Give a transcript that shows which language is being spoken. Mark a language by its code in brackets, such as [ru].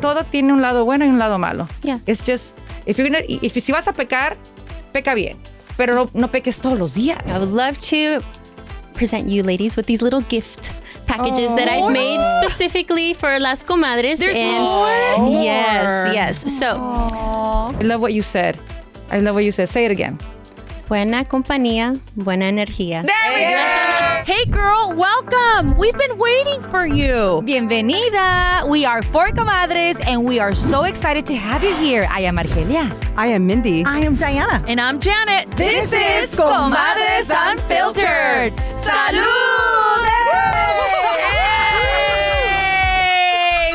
[es] Todo tiene un lado bueno y un lado malo. [en] Yeah. It's just, if [es] si vas a pecar, peca bien. Pero no peques todos los días. [en] I would love to present you ladies with these little gift packages that I've made specifically for Las Comadres. There's and more? Yes. So, I love what you said. Say it again. [es] buena compañía, buena energía. [en] There we go. Hey girl, welcome! We've been waiting for you. [es] Bienvenida. [en] We are four comadres and we are so excited to have you here. I am Argelia. I am Mindy. I am Diana. And I'm Janet. This is Comadres Unfiltered. [es] Salud! Hey!